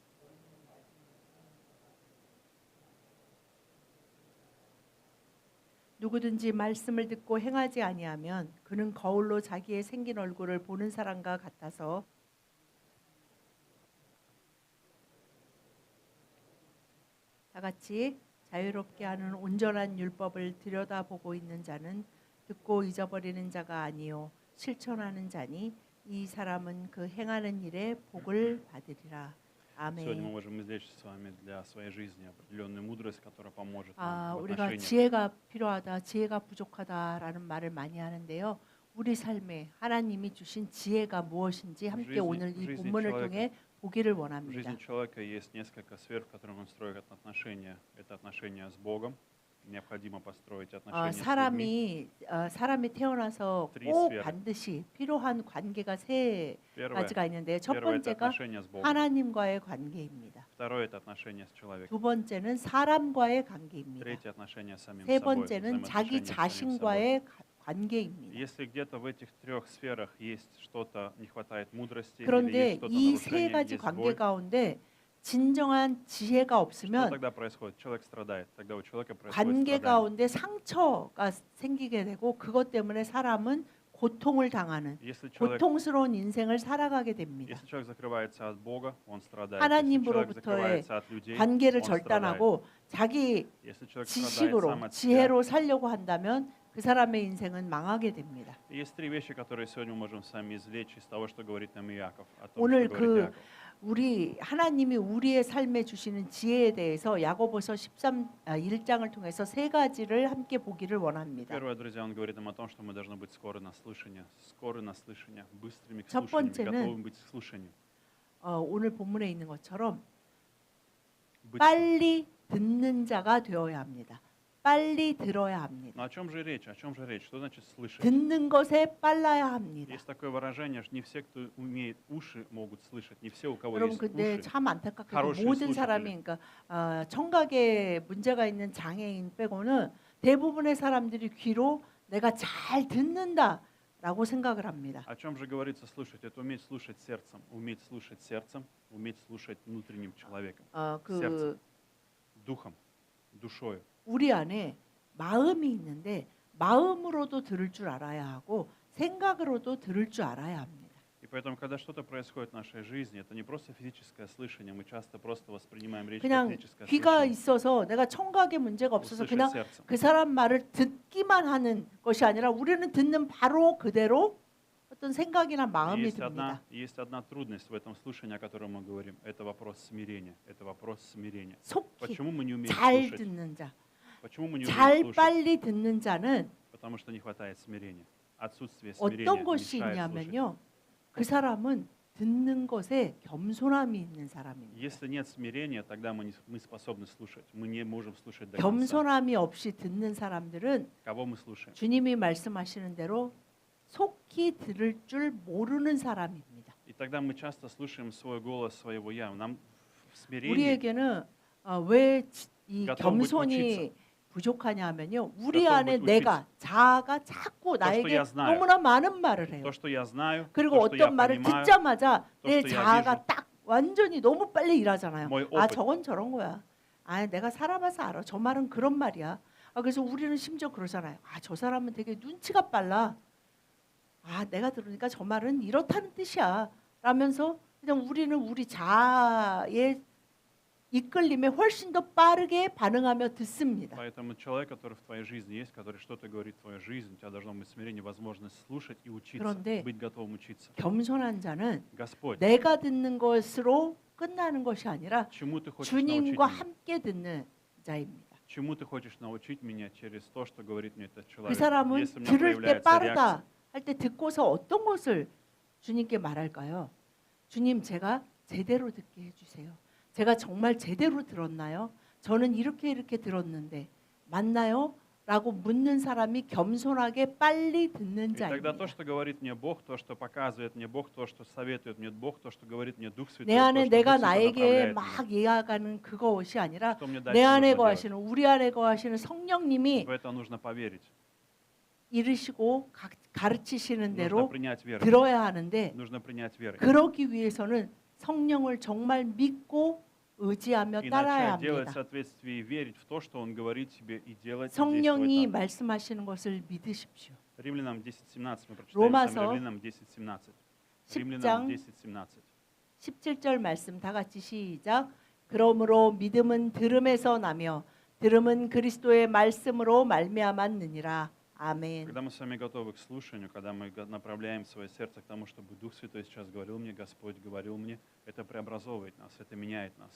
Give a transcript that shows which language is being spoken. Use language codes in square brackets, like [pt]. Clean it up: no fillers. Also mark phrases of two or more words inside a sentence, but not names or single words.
[ko] 누구든지 말씀을 듣고 행하지 아니하면 그는 거울로 자기의 생긴 얼굴을 보는 사람과 같아서 다 같이 자유롭게 하는 온전한 율법을 들여다보고 있는 자는 듣고 잊어버리는 자가 아니요 실천하는 자니 이 사람은 그 행하는 일에 복을 받으리라. [ru] Сегодня мы [ko] 아멘. [ru] можем извлечь с вами для своей жизни определенную мудрость, которая поможет нам в [ko] 우리가 [ru] отношениях. [ko] 지혜가 필요하다, 지혜가 부족하다라는 말을 많이 하는데요. 우리 삶에 하나님이 주신 지혜가 무엇인지 함께 오늘 이 [ru] жизни [ko] 본문을 [ru] человека. [ko] 통해 보기를 [ru] В [ko] 원합니다. [ru] жизни человека есть несколько сфер, в которых он строит отношения. Это отношения с Богом. Необходимо построить отношения с людьми. [ko] 사람이 태어나서 [ru] Три [ko] 꼭 [ru] сферы. [ko] 반드시 필요한 관계가 세 [ru] Первое, [ko] 가지가 있는데 첫 [ru] первое это [ko] 번째가 [ru] отношения с Богом. [ko] 하나님과의 관계입니다. [ru] Второе это отношения с человеком. [ko] 두 번째는 사람과의 관계입니다. [ru] Третье отношения с самим [ko] 세 [ru] собой. [ko] 번째는 자기 [ru] взаимоотношения с самим собой. [ko] 자신과의 관계입니다. [ru] Если где-то в этих трех сферах есть что-то, не хватает мудрости, или [ko] 그런데 [ru] есть что-то [ko] 이 세 [ru] нарушение, [ko] 가지 [ru] есть [ko] 관계 [ru] боль, [ko] 가운데 진정한 지혜가 [ru] что [ko] 없으면 [ru] тогда происходит? Человек страдает. Тогда у человека происходит [ko] 관계 [ru] страдание. [ko] 가운데 상처가 생기게 되고 그것 때문에 사람은 고통을 당하는 [ru] Если человек, [ko] 고통스러운 인생을 살아가게 됩니다. [ru] если человек закрывается от Бога, он страдает. Если человек [ko] 하나님으로부터의 [ru] закрывается от людей, [ko] 관계를 [ru] он страдает. [ko] 절단하고 자기 [ru] Если человек страдает [ko] 지식으로 [ru] сам от себя. [ko] 지혜로 살려고 한다면 그 사람의 인생은 망하게 됩니다. [ru] Есть три вещи, которые сегодня мы можем с вами извлечь из того, что говорит нам Иаков. О том, [ko] 오늘 [ru] что говорит Иаков. [ko] 우리 하나님이 우리의 삶에 주시는 지혜에 대해서 야고보서 1장을 통해서 세 가지를 함께 보기를 원합니다. [ru] Первое, друзья, он говорит нам о том, что мы должны быть скоры на слышание, быстрыми к [ko] 첫 [ru] слушанию, [ko] 번째는 [ru] готовым быть к слушанию. [ko] 오늘 본문에 있는 것처럼 [ru] Быть- [ko] 빨리 듣는 자가 되어야 합니다. 빨리 들어야 합니다. [ru] Но о чем же речь? О чем же речь? Что значит слышать? [ko] 듣는 것에 빨라야 합니다. [ru] Есть такое выражение, что не все, кто умеет уши, могут слышать. Не все, у кого [ko] 여러분 [ru] есть [ko] 근데 [ru] уши. [ko] 참 안타깝게도 [ru] хорошие [ko] 모든 [ru] слушатели. [ko] 사람이 그러니까 청각에 문제가 있는 장애인 빼고는 대부분의 사람들이 귀로 내가 잘 듣는다라고 생각을 합니다. [ru] О чем же говорится слушать? Это уметь слушать сердцем, уметь слушать внутренним человеком, [ko] 그 [ru] духом, душою. [ko] 우리 안에 마음이 있는데 마음으로도 들을 줄 알아야 하고 생각으로도 들을 줄 알아야 합니다. [ru] И поэтому, когда что-то происходит в нашей жизни, это не просто физическое слышание, мы часто просто воспринимаем речь как [ko] 그냥 [ru] физическое [ko] 귀가 [ru] слышание. [ko] 있어서 내가 청각에 문제가 없어서 [ru] услышать [ko] 그냥 [ru] сердцем. [ko] 그 사람 말을 듣기만 하는 것이 아니라 우리는 듣는 바로 그대로 어떤 생각이나 마음이 듭니다. [ru] Есть одна трудность в этом слушании, о котором мы говорим. Это вопрос смирения. Это вопрос смирения. [ko] 속히 [ru] Почему мы не умеем [ko] 잘 [ru] слушать? [ko] 듣는 자, [ru] Почему мы не умеем [ko] 잘 [ru] слушать? [ko] 빨리 듣는 자는 [ru] Потому что не хватает смирения. Отсутствие смирения [ko] 어떤 것이 [ru] мешает слушать. [ko] 있냐면요. 그 사람은 듣는 것에 겸손함이 있는 사람입니다. [ru] Если нет смирения, тогда мы способны слушать. Мы не можем слушать до конца. [ko] 겸손함이 없이 듣는 사람들은 [ru] Кого мы слушаем? [ko] 주님이 말씀하시는 대로 속히 들을 줄 모르는 사람입니다. [ru] И тогда мы часто слушаем свой голос, своего я. Нам в смирении [ko] 우리에게는 왜 이 [ru] готов быть [ko] 겸손이 부족하냐 하면요. 우리 [ru] готов [ko] 안에 [ru] быть [ko] 내가 자아가 자꾸 [ru] что [ko] 나에게 [ru] я знаю. [ko] 너무나 많은 말을 해요. [ru] то, что я знаю, [ko] 그리고 [ru] то, что я [ko] 어떤 말을 [ru] понимаю, [ko] 듣자마자 또 내 [ru] что я [ko] 자아가 [ru] вижу. [ko] 딱 완전히 너무 빨리 일하잖아요. 뭐의 아 [ru] opыт. [ko] 저건 저런 거야. 아 내가 살아봐서 알아. 저 말은 그런 말이야. 그래서 우리는 심지어 그러잖아요. 아 저 사람은 되게 눈치가 빨라. 아 내가 들으니까 저 말은 이렇다는 뜻이야. 라면서 그냥 우리는 우리 자아의 이끌림에 훨씬 더 빠르게 반응하며 듣습니다. [ru] Поэтому человек, который в твоей жизни есть, который что-то говорит в твою жизнь, у тебя должно быть смирение, возможность слушать и учиться, [ko] 그런데 [ru] быть готовым учиться. [ko] 겸손한 자는 [ru] Господь, [ko] 내가 듣는 것으로 끝나는 것이 아니라 [ru] чему ты хочешь научить [ko] 주님과 [ru] меня? [ko] 함께 듣는 자입니다. [ru] Чему ты хочешь научить меня через то, что говорит мне этот [ko] 그 [ru] человек? [ko] 사람은 [ru] Если у меня [ko] 들을 때 [ru] проявляется [ko] 빠르다 [ru] реакция, [ko] 할 때 듣고서 어떤 것을 주님께 말할까요? 주님 제가 제대로 듣게 해주세요. 제가 정말 제대로 들었나요? 저는 이렇게 들었는데 맞나요? 라고 묻는 사람이 겸손하게 빨리 듣는 [ru] И тогда [ko] 자입니다. [ru] то, что говорит мне Бог, то, что показывает мне Бог, то, что советует мне Бог, то, что говорит мне Дух Святой, [ko] 내 [ru] то, 안에 что [ko] 내가 [ru] Дух Святой [ko] 나에게 [ru] направляет меня, [ko] 막 이해하는 그것이 아니라 [ru] что мне [ko] 내 [ru] дальше [ko] 안에 [ru] нужно делать. [ko] 거하시는 우리 안에 거하시는 성령님이 [ru] В это нужно поверить. [ko] 이르시고 가르치시는 [ru] Нужно [ko] 대로 [ru] принять верой. [ko] 들어야 하는데 [ru] Нужно принять верой. [ko] 그러기 위해서는 성령을 정말 믿고 의지하며 [ru] И [ko] 따라야 [ru] начать делать в [ko] 합니다. [ru] соответствии, верить в то, что Он говорит тебе, и делать, и [ko] 성령이 [ru] действовать так. [ko] 말씀하시는 것을 믿으십시오. [ru] Римлянам 10:17 мы прочитаем [ko] 로마서 [ru] сами Римлянам 10:17. [ko] 10장 [ru] Римлянам 10:17. [ko] 17절 말씀 다 같이 시작. 그러므로 믿음은 들음에서 나며 들음은 그리스도의 말씀으로 말미암았느니라. 아멘. [ru] Когда мы с вами готовы к слушанию, когда мы направляем свое сердце к тому, чтобы Дух Святой сейчас говорил мне, Господь говорил мне, это преобразовывает нас, это меняет нас.